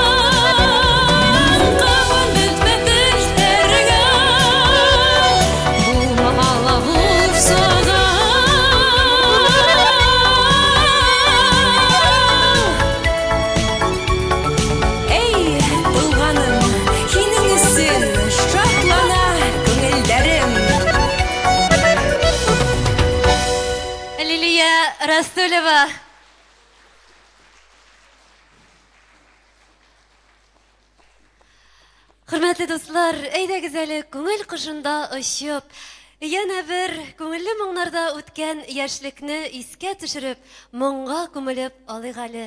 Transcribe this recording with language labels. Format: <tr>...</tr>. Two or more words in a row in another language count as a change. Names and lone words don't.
<ba>Кауын бөтмәҫ эштәреңә, булмаһа булсаң. Эй, туғаным, һинең өсөн шатлана күңелдәрем. Лилия Расулева.</ba> <tt>Хөрмәтле дуслар, әйдәгез әле күңел кышында очып, яна бер күңелле моңнарда үткән яшьлекне искә төшереп, моңга күмелеп алыйк әле.</tt>